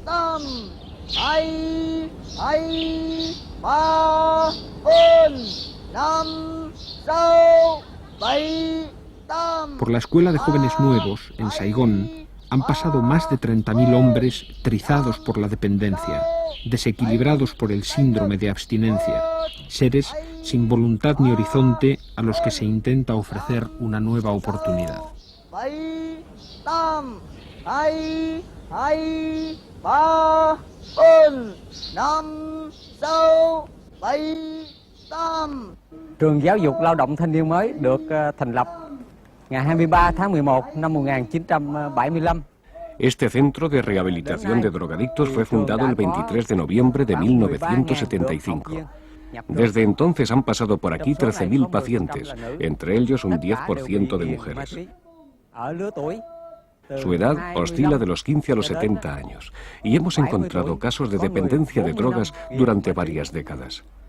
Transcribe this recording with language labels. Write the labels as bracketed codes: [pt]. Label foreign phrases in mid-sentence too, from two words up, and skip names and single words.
[es] Por la Escuela de Jóvenes Nuevos, en Saigón, han pasado más de 30.000 hombres trizados por la dependencia, desequilibrados por el síndrome de abstinencia, seres sin voluntad ni horizonte a los que se intenta ofrecer una nueva oportunidad. [vi] Trường Giáo dục Lao động Thanh niên mới được thành lập ngày 23 tháng 11 năm 1975. [es] Este centro de rehabilitación de drogadictos fue fundado el 23 de noviembre de 1975. Desde entonces han pasado por aquí 13.000 pacientes, entre ellos un 10% de mujeres. Su edad oscila de los 15 a los 70 años y hemos encontrado casos de dependencia de drogas durante varias décadas.